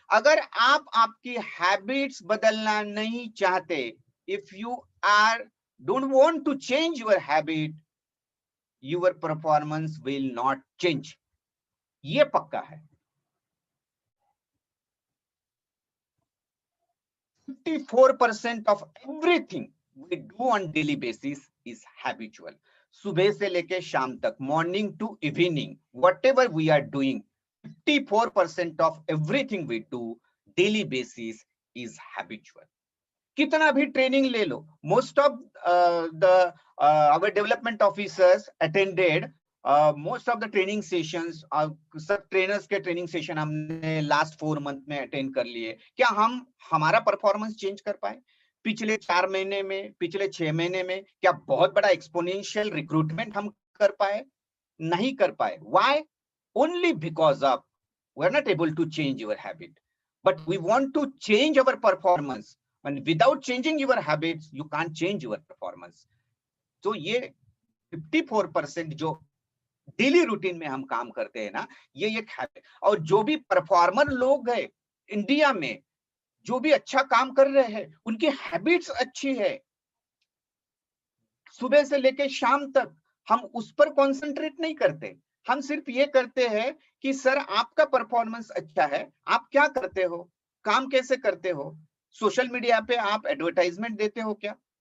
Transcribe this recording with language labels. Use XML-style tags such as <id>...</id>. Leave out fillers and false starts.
<hi>अगर आप आपकी हैबिट्स बदलना नहीं चाहते,</hi> <en>if you are don't want to change your habit, your performance will not change,</en> <hi>ये पक्का है।</hi> <en>54% of everything we do on daily basis is habitual.</en> <hi>सुबह से लेके शाम तक,</hi> <en>Morning to evening, whatever we are doing, 54% of everything we do daily basis is habitual.</en> <hi>कितना भी ट्रेनिंग ले लो,</hi> <en>most of our development officers attended most of the training sessions,</en> <hi>सब trainers के ट्रेनिंग सेशन हमने लास्ट 4 मंथ में attend कर लिए। क्या हम हमारा परफॉर्मेंस चेंज कर पाए पिछले 4 महीने में, पिछले 6 महीने में? क्या बहुत बड़ा एक्सपोनेंशियल रिक्रूटमेंट हम कर पाए? नहीं कर पाए। Why?</hi> <en>Only because of we are not able to change your habit, but we want to change our performance. And without changing your habits, you can't change your performance.</en> <hi>तो ये 54% जो daily routine में हम काम करते हैं ना, ये एक हैबिट। और जो भी परफॉर्मर लोग हैं इंडिया में, जो भी अच्छा काम कर रहे हैं, उनकी हैबिट्स अच्छी है। सुबह से लेके शाम तक हम उस पर कॉन्सेंट्रेट नहीं करते, हम सिर्फ ये करते हैं कि सर आपका परफॉर्मेंस अच्छा है, आप क्या करते हो, काम कैसे करते हो, सोशल मीडिया पे आप एडवर्टाइजमेंट देते हो क्या,</hi>